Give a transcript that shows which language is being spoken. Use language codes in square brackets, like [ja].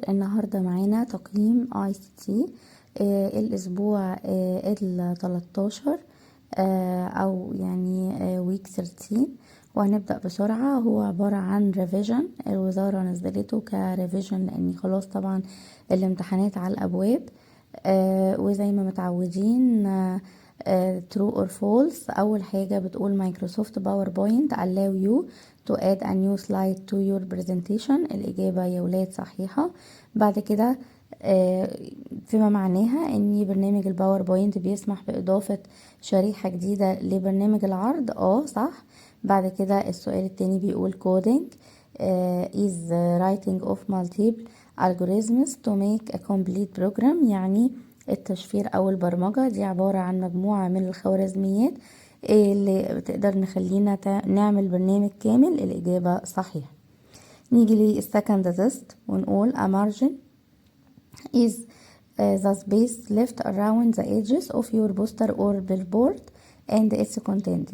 [ar] النهاردة معانا تقييم ICT الأسبوع ال13 أو يعني [en] week 13. [ar] وهنبدأ بسرعة. هو عبارة عن ريفيجن الوزارة نزلته كريفيجن لأن خلاص طبعا الامتحانات على الأبواب. وزي ما متعودين [en] true or false. [ar] أول حاجة بتقول مايكروسوفت باوربوينت [en] allow you to add a new slide to your presentation. [ar] الإجابة يا ولاد صحيحة. بعد كده فيما معناها ان برنامج الباوربوينت بيسمح بإضافة شريحة جديدة لبرنامج العرض. صح. بعد كده السؤال التاني بيقول [en] coding is writing of multiple algorithms to make a complete program. [ar] يعني التشفير او البرمجة دي عبارة عن مجموعة من الخوارزميات اللي بتقدر نخلينا نعمل برنامج كامل. الإجابة صحيحة. نيجي للسكند تيست ونقول [en] a margin is the space left around the edges of your poster or billboard and its content.